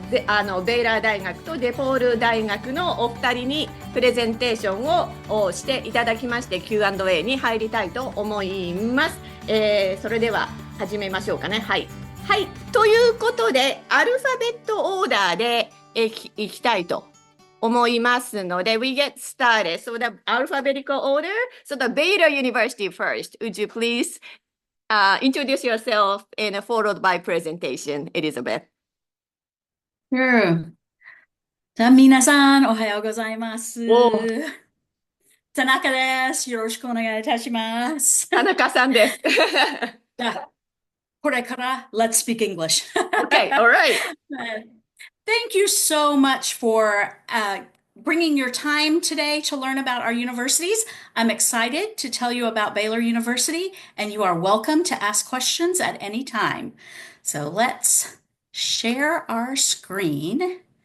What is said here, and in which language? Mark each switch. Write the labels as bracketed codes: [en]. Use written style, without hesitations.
[ja] ベイラー大学とデポール大学のお二人にプレゼンテーションをしていただきまして Q&A に入りたいと思います。それでは始めましょうかね。はい、はい、ということでアルファベットオーダーでいきたいと思いますので、 [en] we get started. So the alphabetical order. So the Baylor University first. Would you please introduce yourself and followed by presentation, Elizabeth? Sure. [ja] じゃあ皆さん、おはようございます。田中です。よろしくお願いいたします。田中さんです。じゃあ、これから [en] Let's speak English. Okay, all right. Thank you so much for bringing your time today to learn about our universities. I'm excited to tell you about Baylor University, and you are welcome to ask questions at any time. So let's share our screen.